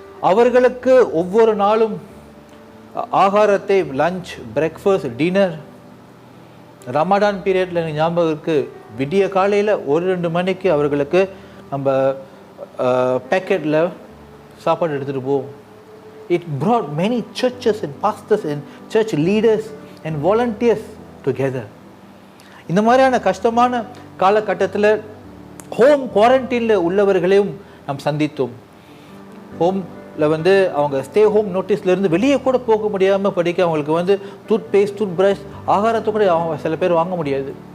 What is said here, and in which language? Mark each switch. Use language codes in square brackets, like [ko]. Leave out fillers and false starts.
[ta] அவர்களுக்கு ஒவ்வொரு நாளும் ஆகாரத்தை, லஞ்ச், பிரேக்ஃபாஸ்ட், டின்னர், ரமடான் பீரியடில் எனக்கு ஞாபகம் இருக்குது, விடிய காலையில் 1-2 மணிக்கு அவர்களுக்கு நம்ம பேக்கெட்டில் சாப்பாடு எடுத்துகிட்டு போவோம். [en] It brought many churches and pastors and church leaders and volunteers together. [ta] இந்த மாதிரியான கஷ்டமான காலகட்டத்தில் ஹோம் குவாரண்டைனில் உள்ளவர்களையும் நாம் சந்தித்தோம். ஹோமில் வந்து அவங்க ஸ்டே ஹோம் நோட்டீஸ்லேருந்து வெளியே கூட போக முடியாமல் படிக்க அவங்களுக்கு வந்து டூத் பேஸ்ட், டூத் ப்ரஷ், ஆகாரத்தை கூட அவங்க சில பேர் வாங்க முடியாது.